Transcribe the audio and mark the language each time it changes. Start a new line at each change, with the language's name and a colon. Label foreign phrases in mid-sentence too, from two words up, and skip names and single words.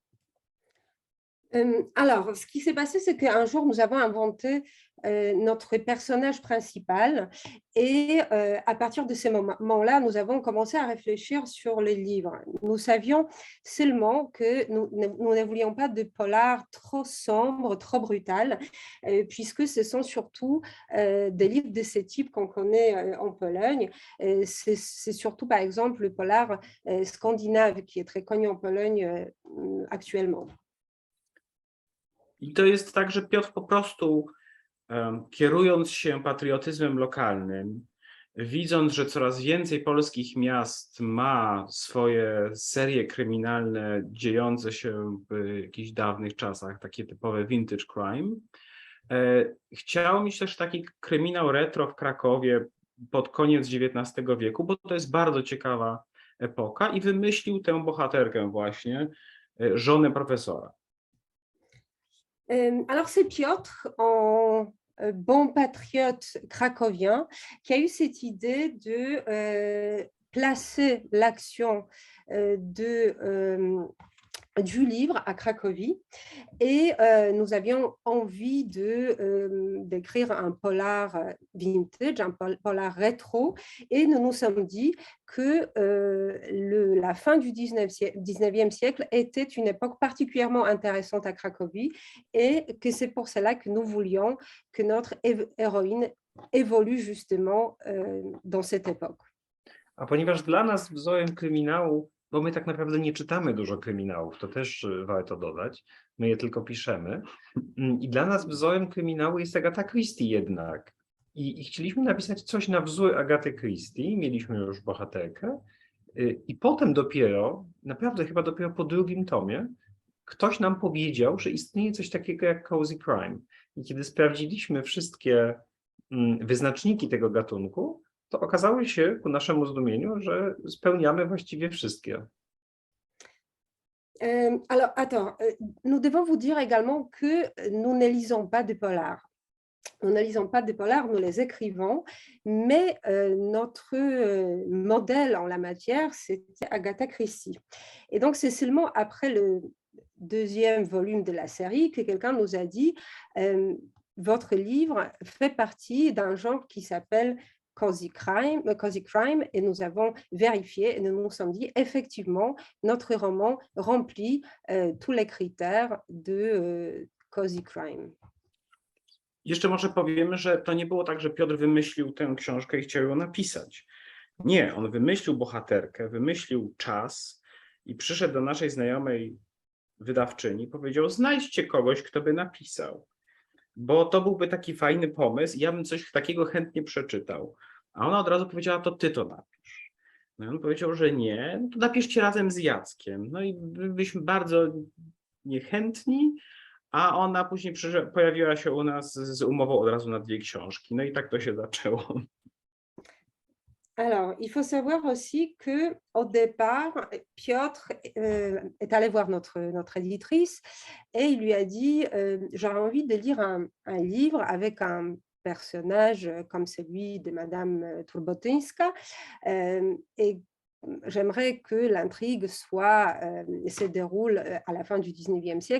French: Alors, ce qui s'est passé, c'est qu'un jour, nous avons inventé notre personnage principal et à partir de ce moment-là, nous avons commencé à réfléchir sur les livres. Nous savions seulement que nous ne voulions pas de polar trop sombre, trop brutal, puisque ce sont surtout des livres de ce type qu'on connaît en Pologne. C'est surtout, par exemple, le polar scandinave qui est très connu en Pologne actuellement.
Polish: I to jest tak, że Piotr po prostu kierując się patriotyzmem lokalnym, widząc, że coraz więcej polskich miast ma swoje serie kryminalne dziejące się w jakichś dawnych czasach, takie typowe
English: vintage crime,
Polish: chciał mieć też taki kryminał retro w Krakowie pod koniec XIX wieku, bo to jest bardzo ciekawa epoka i wymyślił tę bohaterkę właśnie, żonę profesora.
French: Alors c'est Piotr, en bon patriote cracovien, qui a eu cette idée de placer l'action du livre à Cracovie et nous avions envie d'écrire un polar vintage, un polar rétro et nous nous sommes dit que la fin du 19e siècle était une époque particulièrement intéressante à Cracovie et que c'est pour cela que nous voulions que notre héroïne évolue justement dans cette époque.
Polish: A ponieważ dla nas wzorem kryminału, bo my tak naprawdę nie czytamy dużo kryminałów, to też warto dodać, my je tylko piszemy. I dla nas wzorem kryminału jest Agatha Christie jednak. I chcieliśmy napisać coś na wzór Agaty Christie, mieliśmy już bohaterkę i potem dopiero, naprawdę chyba dopiero po drugim tomie, ktoś nam powiedział, że istnieje coś takiego jak
English: cozy crime.
Polish: I kiedy sprawdziliśmy wszystkie wyznaczniki tego gatunku, to okazało się ku naszemu zdumieniu, że spełniamy właściwie wszystkie.
French: Alors, attends, nous devons vous dire également que nous ne lisons pas de polars. Nous ne lisons pas de polars, nous les écrivons, mais notre modèle en la matière, c'était Agatha Christie. Et donc, c'est seulement après le deuxième volume de la série que quelqu'un nous a dit votre livre fait partie d'un genre qui s'appelle
English: cozy crime,
French: et nous avons vérifié et nous nous sommes dit effectivement notre roman remplit tous les critères de
English: cozy crime.
Polish: Jeszcze może powiemy, że to nie było tak, że Piotr wymyślił tę książkę i chciał ją napisać. Nie, on wymyślił bohaterkę, wymyślił czas i przyszedł do naszej znajomej wydawczyni i powiedział: znajdźcie kogoś, kto by napisał, bo to byłby taki fajny pomysł i ja bym coś takiego chętnie przeczytał. A ona od razu powiedziała: to ty to napisz. No i on powiedział, że nie, no to napiszcie razem z Jackiem. No i byliśmy bardzo niechętni, a ona później pojawiła się u nas z umową od razu na 2 książki. No i tak to się zaczęło.
French: Alors, il faut savoir aussi qu'au départ, Piotr est allé voir notre éditrice et il lui a dit j'aurais envie de lire un livre avec un personnage comme celui de Madame Turbotyńska et j'aimerais que l'intrigue se déroule à la fin du 19e siècle.